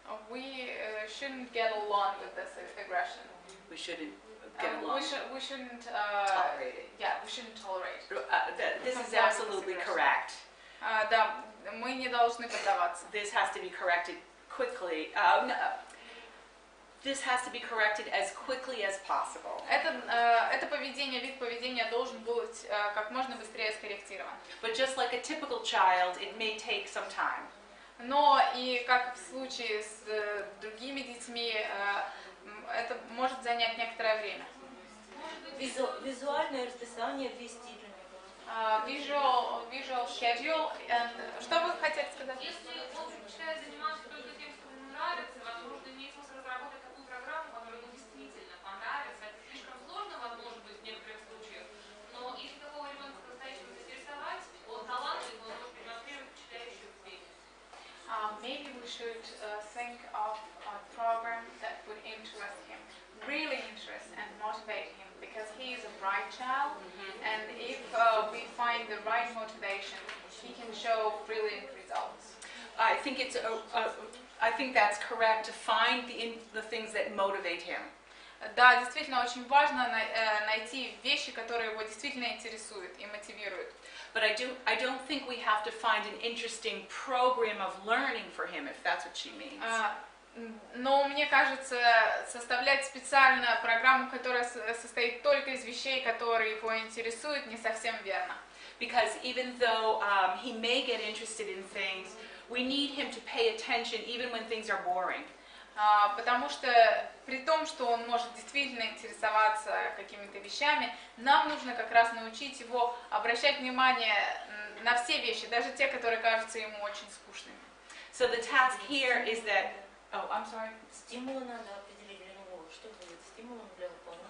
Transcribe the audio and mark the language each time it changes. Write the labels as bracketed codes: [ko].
[en] We shouldn't get along with this aggression. we shouldn't get along. We shouldn't Tolerate it. Yeah, we shouldn't tolerate. This is absolutely correct. [ru] Да, мы не должны поддаваться. [en] This has to be corrected quickly. This has to be corrected as quickly as possible. [ru] Это поведение, вид поведения должен быть как можно быстрее скорректирован. [en] But just like a typical child, it may take some time. [ru] Но и как в случае с другими детьми, это может занять некоторое время. Визуальное расписание вести для него. [en] Visual schedule. [ru] Что вы хотели сказать? Если он предпочитает заниматься только тем, что ему нравится, возможно, имеет смысл разработать такую программу, которая ему действительно понравится. Это слишком сложно, может быть, в некоторых случаях, но если такого ребенка по-настоящему заинтересовать, он талантлив, он может демонстрировать впечатляющие успехи. [en] Maybe we should think of a program that would interest him, really interest and motivate him, because he is a bright child, and if we find the right motivation, he can show brilliant results. I think I think that's correct to find the things that motivate him. [ru] Да, действительно очень важно найти вещи, которые его действительно интересуют и мотивируют. [en] But I don't think we have to find an interesting program of learning for him, if that's what she means. [ru] Но мне кажется, составлять специально программу, которая состоит только из вещей, которые его интересуют, не совсем верно. [en] Because even though he may get interested in things, we need him to pay attention even when things are boring. [ru] Потому что при том, что он может действительно интересоваться какими-то вещами, нам нужно как раз научить его обращать внимание на все вещи, даже те, которые кажутся ему очень скучными. [en] So the task here is that, I'm sorry. [ru] Стимулы надо определить для него, что будет стимулом для выполнения.